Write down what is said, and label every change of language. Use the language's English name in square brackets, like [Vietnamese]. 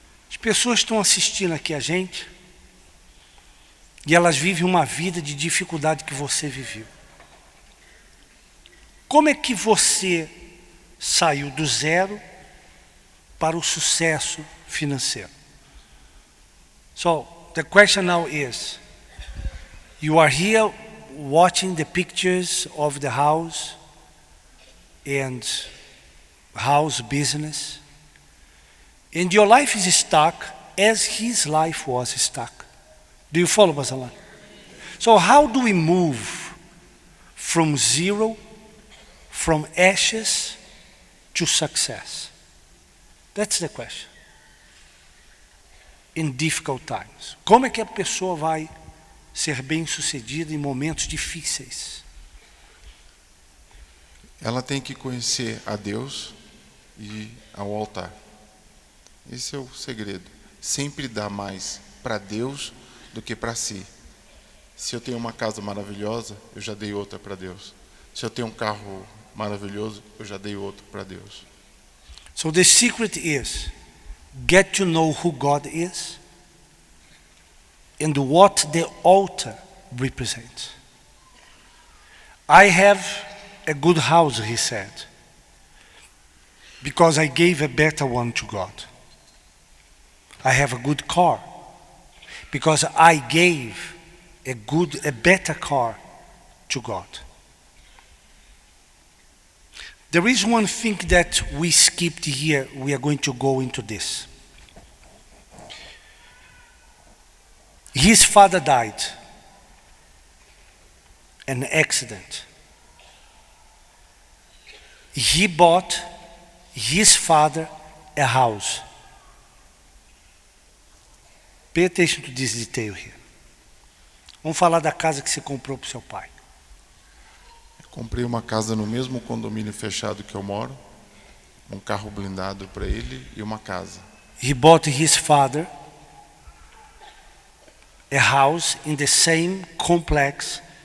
[Portuguese] As pessoas estão assistindo aqui a gente e elas vivem uma vida de dificuldade que você viveu. Como é que você saiu do zero para o sucesso financeiro? [English] So, the question now is, you are here watching the pictures of the house and house business, and your life is stuck as his life was stuck. Do you follow, Basalan? So how do we move from zero, from ashes to success? That's the question. In difficult times. [Portuguese] Como é que a pessoa vai ser bem-sucedida em momentos difíceis? Ela tem que conhecer a Deus e ir ao altar. Esse é o segredo. Sempre dá mais para Deus do que para si. Se eu tenho uma casa maravilhosa, eu já dei outra para Deus. Se eu tenho um carro maravilhoso, eu já dei outro para Deus. [English] So the secret is get to know who God is and what the altar represents. I have a good house, he said, because I gave a better one to God. I have a good car because I gave a better car to God. There is one thing that we skipped here. We are going to go into this. His father died. An accident. He bought his father a house. Pay attention to this detail here. [Portuguese] Vamos falar da casa que você comprou para o seu pai. Comprei uma casa no mesmo condomínio fechado que eu moro, um carro blindado para ele e uma casa. [English] He bought his father a house in the same complex.